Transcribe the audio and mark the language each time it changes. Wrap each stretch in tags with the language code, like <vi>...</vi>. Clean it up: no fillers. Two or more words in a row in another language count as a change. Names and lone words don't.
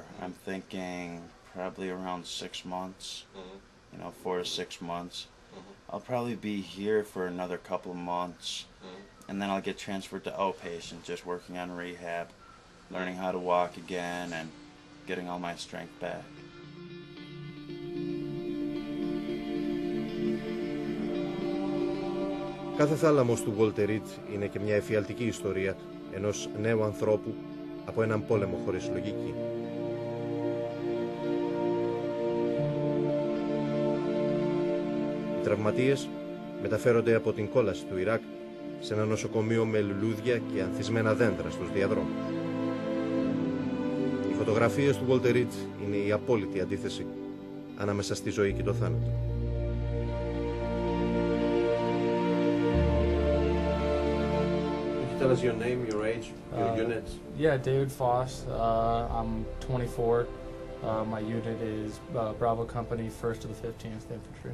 <en>I'm thinking probably around 6 months, 4 to 6 months. I'll probably be here for another couple of months, and then I'll get transferred to outpatient, just working on rehab, learning how to walk again, and getting all my strength back.</en> <el>Κάθε θάλαμος του Walter Reed είναι και μια εφιαλτική ιστορία ενός νέου ανθρώπου από έναν πόλεμο χωρίς λογική. Οι τραυματίες μεταφέρονται από την κόλαση του Ιράκ σε ένα νοσοκομείο με λουλούδια και ανθισμένα δέντρα στους διαδρόμους. Οι φωτογραφίες του Walter Reed είναι η απόλυτη αντίθεση ανάμεσα στη ζωή και το θάνατο.</el> <en>Tell us your name, your age, your units. Yeah, David Foss. I'm 24. My unit is Bravo Company, 1st to the 15th Infantry.</en>